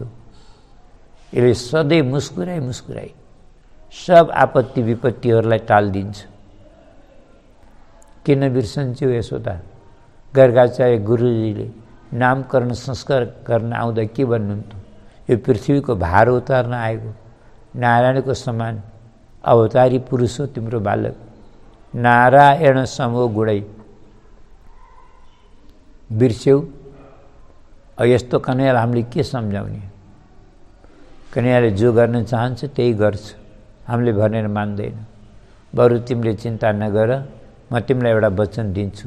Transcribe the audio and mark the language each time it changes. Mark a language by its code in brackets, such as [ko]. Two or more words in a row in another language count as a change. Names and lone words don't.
[ne] यसले सधैँ मुस्कुराई सब आपत्ति विपत्तिहरूलाई टालिदिन्छ। किन बिर्सन्छौ यशोदा? गर्गाचार्य गुरुजीले नामकरण संस्कार गर्न आउँदा के भन्नुहुन्थ्यो? यो पृथ्वीको भार उतार्न आएको नारायणको समान अवतारी पुरुष हो तिम्रो बालक। [sa] नारायण समो गुणै [ne] बिर्स्यौ। यस्तो कन्हैयालाई हामीले के सम्झाउने? कन्हैयाले जो गर्न चाहन्छ त्यही गर्छ, हामीले भनेर मान्दैन। बरु तिमीले चिन्ता नगर, म तिमीलाई एउटा वचन दिन्छु।